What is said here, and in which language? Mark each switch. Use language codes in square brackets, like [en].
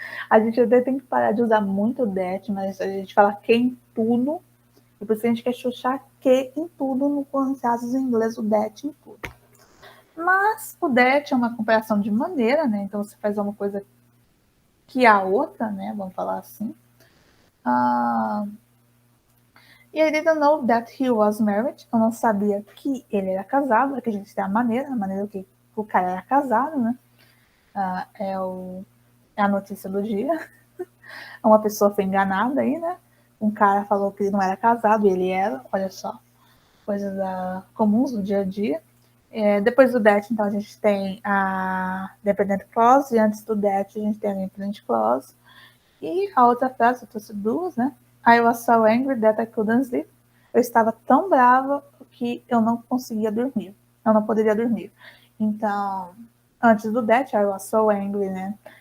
[pt] A gente até tem que parar de usar muito o that, mas a gente fala que em tudo, e por isso a gente quer chuchar que em tudo, no caso em inglês, o that em tudo. Mas o that é uma comparação de maneira, né? Então você faz uma coisa que a outra, né? Vamos falar assim. [en] E I didn't know that he was married. [pt] Eu não sabia que ele era casado, é que a gente tem a maneira que o cara era casado, né? É a notícia do dia. Uma pessoa foi enganada aí, né? Um cara falou que ele não era casado e ele era, olha só, coisas comuns do dia a dia. Depois do that, então, a gente tem a dependent clause, e antes do that, a gente tem a independent clause. E a outra frase, eu trouxe duas, né? [en] I was so angry that I couldn't sleep. [pt] Eu estava tão brava que eu não conseguia dormir. Eu não poderia dormir. Então, antes do that, [en] I was so angry, [pt] né?